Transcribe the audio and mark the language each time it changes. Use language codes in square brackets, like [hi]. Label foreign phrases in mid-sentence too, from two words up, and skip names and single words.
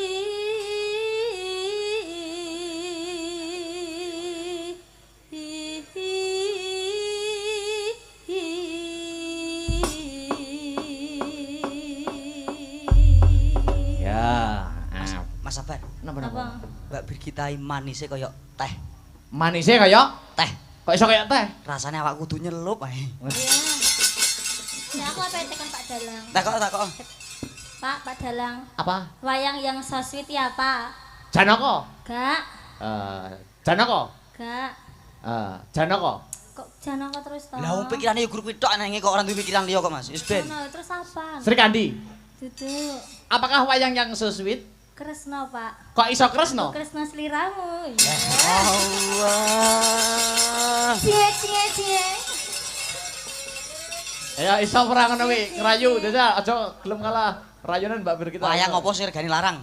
[jv] ya. Mas sabar. Napa? Mbak Birgita manise kaya teh. Manise kaya Teh. kok iso kaya teh? Rasane awak kudu nyelup ae. Iya. Nah, aku apa tekan Pak Dalang? Takok. Pak Dalang. Apa? [id] Wayang yang [en] so sweet [id] ya, Pak? [jv] Janaka. Gak. Janaka. Gak. Janaka. Kok Janaka terus toh? Lah wong pikirane yo guru tok nang kok ora duwe pikiran liya kok Mas. Wis ben. Terus apa? Sri Kandi. Duduk. [id] Apakah wayang yang [en] so sweet? [jv] Kresna, Pak. Kok iso kresno? Kresna sliramu. Allah. Cie. Ya iso ora ngono kuwi, ngerayu desa aja gelem kalah rayunan Mbak Birgita. Wayang apa sih regane larang?